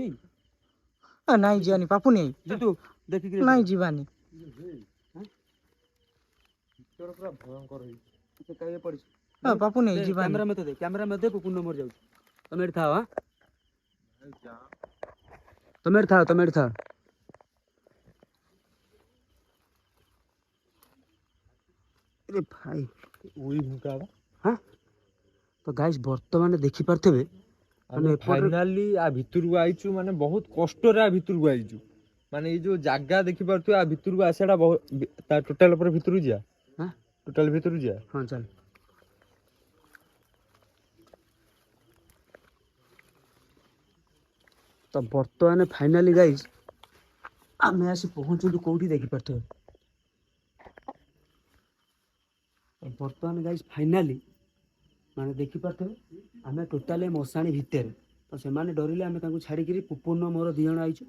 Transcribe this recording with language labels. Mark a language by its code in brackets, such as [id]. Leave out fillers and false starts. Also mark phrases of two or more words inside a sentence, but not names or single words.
[or] ନାଇଁ ଯିବାନି ପାପୁନି। ଜିତୁ ଦେଖିକି ନାଇଁ ଯିବାନି। ଭିତର ପୁରା ଭୟଙ୍କର ହେଇଛି। ପଡିଛି। ପାପୁନି ଯିବାନି। କ୍ୟାମେରା ମତେ ପୁପୁନ ନମ୍ବର ଯାଉଛି। ତମେ ଏଠି ଥାଅ। ତମେ ଏଠି ଥାଅ। [hi] अरे भाई [or] ଉଇ ଭୁକା ବା। [hi] हाँ तो गाइस [or] ବର୍ତ୍ତମାନ ଦେଖିପାରୁଥିବେ ଆମେ ଫାଇନାଲି ଆ ଭିତରକୁ ଆଇଛୁ ମାନେ ବହୁତ କଷ୍ଟରେ ଆ ଭିତରକୁ ଆଇଛୁ। ମାନେ ଏଇ ଯୋଉ ଜାଗା ଦେଖିପାରୁଥିବେ ଆ ଭିତରକୁ ଆସିବାଟା ତା ଟୋଟାଲ ଉପରେ ଭିତରକୁ ଯିବା। [hi] हाँ [or] ଟୋଟାଲ ଭିତରକୁ ଯିବା। [hi] हाँ चल तो [or] ବର୍ତ୍ତମାନ ଫାଇନାଲି ଗାଇସ୍ ଆମେ ଆସି ପହଞ୍ଚିଲୁ କୋଉଠି ଦେଖିପାରୁଥିବେ। ବର୍ତ୍ତମାନ ଗାଇସ୍ ଫାଇନାଲି ମାନେ ଦେଖିପାରୁଥିବେ ଆମେ ଟୋଟାଲି ମଶାଣି ଭିତରେ। ତ ସେମାନେ ଡରିଲେ ଆମେ ତାଙ୍କୁ ଛାଡ଼ିକିରି ପୁପୁନ ମୋର ଦି ଜଣ ଆଇଛୁ।